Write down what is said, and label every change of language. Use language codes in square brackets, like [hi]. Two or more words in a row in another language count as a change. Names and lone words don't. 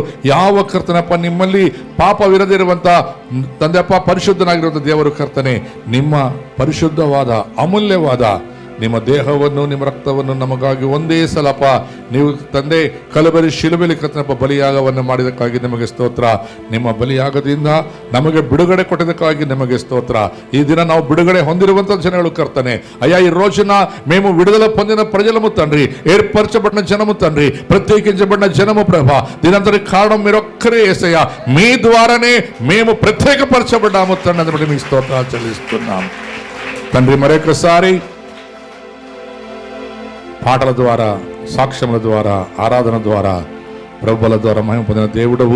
[kn] ಯಾವ ಕರ್ತನಪ್ಪ ನಿಮ್ಮಲ್ಲಿ ಪಾಪವಿರದಿರುವಂತ ತಂದೆಪ್ಪ, ಪರಿಶುದ್ಧನಾಗಿರುವಂಥ ದೇವರು ಕರ್ತನೆ, ನಿಮ್ಮ ಪರಿಶುದ್ಧವಾದ ಅಮೂಲ್ಯವಾದ ನಿಮ್ಮ ದೇಹವನ್ನು, ನಿಮ್ಮ ರಕ್ತವನ್ನು ನಮಗಾಗಿ ಒಂದೇ ಸಲಪ ನೀವು ತಂದೆ ಕಲಬರಿ ಶಿಲುಬೆಲಿ ಕರ್ತನಪ್ಪ ಬಲಿಯಾಗವನ್ನು ಮಾಡಿದಕ್ಕಾಗಿ ನಿಮಗೆ ಸ್ತೋತ್ರ. ನಿಮ್ಮ ಬಲಿಯಾಗದಿಂದ ನಮಗೆ ಬಿಡುಗಡೆ ಕೊಟ್ಟಿದ್ದಕ್ಕಾಗಿ ನಿಮಗೆ ಸ್ತೋತ್ರ. [te] ఈ దిన [kn] ನಾವು ಬಿಡುಗಡೆ ಹೊಂದಿರುವಂಥ ಜನಗಳು కర్తనే. [te] అయ్యా, ఈ రోజున మేము విడుదల పొందిన ప్రజలము తండ్రి, ఏర్పరచబడిన జనము తండ్రి, ప్రత్యేకించబడిన జనము ప్రభా. దీనంతటి కారణం మీరొక్కరే యేసయ్యా. మీ ద్వారానే మేము ప్రత్యేకపరచబడ్డాము తండ్రి. అందుబట్టి మీ స్తోత్రాలు చెల్లిస్తున్నాం తండ్రి. మరొకసారి పాటల ద్వారా, సాక్ష్యముల ద్వారా, ఆరాధన ద్వారా, ప్రభువుల ద్వారా మహిమ పొందిన దేవుడవు.